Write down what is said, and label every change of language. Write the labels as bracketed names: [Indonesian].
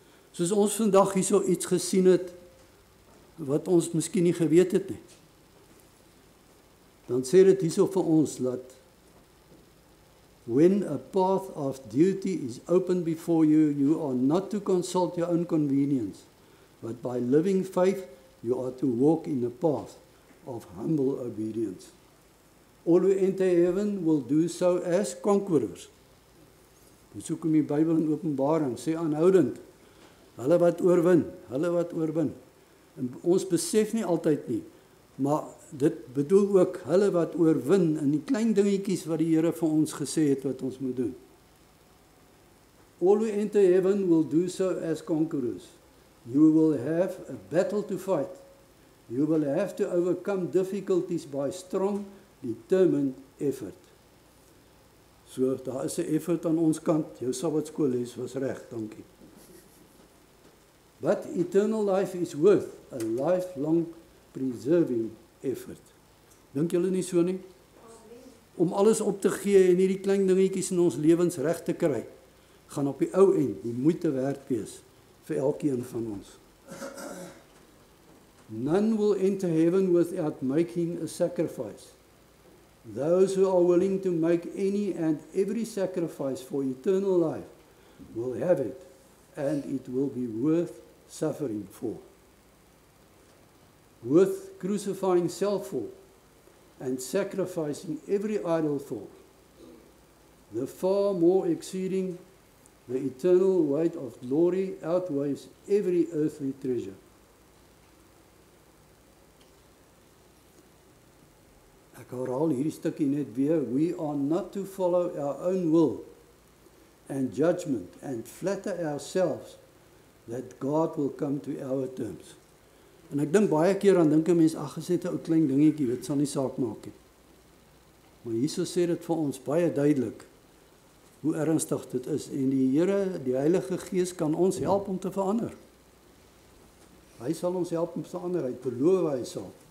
[Afrikaans] Soos ons vandag hierso iets gesien het, wat ons miskien nie geweet het nie, dan sê dit hierso vir ons, dat [English] when a path of duty is opened before you, you are not to consult your own convenience, but by living faith, you are to walk in a path of humble obedience. All who enter heaven will do so as conquerors. [Afrikaans] Ons soek in die Bybel in Openbaring, sê aanhoudend, hulle wat oorwin, hulle wat oorwin. En ons besef nie altyd nie, maar dit bedoel ook hulle wat oorwin in die klein dingetjies wat die Here vir ons gesê het wat ons moet doen. [English] All who enter heaven will do so as conquerors. You will have a battle to fight. You will have to overcome difficulties by strong, determined effort. [Afrikaans] So, daar is 'n effort aan ons kant. Jou Sabbatskoolles was reg, dankie. [English] But eternal life is worth a lifelong preserving effort. [Afrikaans] Dink julle nie so nie? Om alles op te gee en hierdie klein dingetjies in ons lewens reg te kry, gaan op die ou end die moeite werd wees vir elkeen van ons. [English] None will enter heaven without making a sacrifice. Those who are willing to make any and every sacrifice for eternal life will have it, and it will be worth suffering for. Worth crucifying self for, and sacrificing every idol for. The far more exceeding the eternal weight of glory outweighs every earthly treasure. [Afrikaans] Ek herhaal hierdie stukkie net weer. [English] We are not to follow our own will and judgment and flatter ourselves that God will come to our terms. [Afrikaans] En ek dink baie keer aan dink 'n mens, ag, gesê 'n ou klein dingetjie, dit sal nie saak maak nie. Maar Jesus sê dit vir ons baie duidelik hoe ernstig dit is, en die Here, die Heilige Gees kan ons help om te verander. Hy sal ons help om te verander, hy beloof hy sal.